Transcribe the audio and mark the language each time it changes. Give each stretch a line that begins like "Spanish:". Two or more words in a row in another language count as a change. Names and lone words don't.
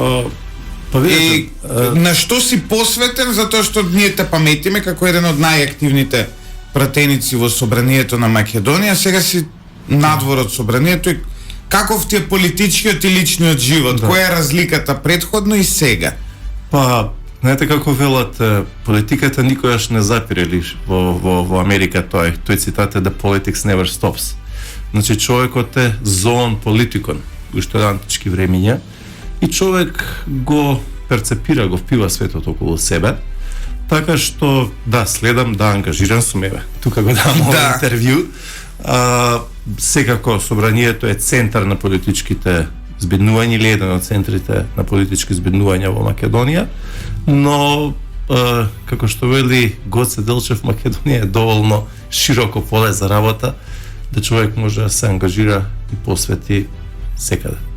Macedonian: И на што си посветен, затоа што ние те паметиме како еден од најактивните пратеници во собранието на Македонија, сега си надвор од собранието и каков ти е политичкиот и личниот живот? Да. Која е разликата предходно и сега? Па, знаете како велат, политиката никогаш не запире во Америка, тој цитат е
English: "The politics never stops".
Macedonian: Значи човекот е
Greek: ζῷον πολιτικόν,
Macedonian: уште од антички времиња, и човек го перцепира, го впива светот околу себе, така што да, следам, да, ангажиран сум, еве, тука го давам овој интервју. Секако собранието е центар на политичките збеднувања или еден од центрите на политички збеднувања во Македонија, но како што вели Гоце Делчев, Македонија е доволно широко поле за работа да човек може да се ангажира и посвети секаде.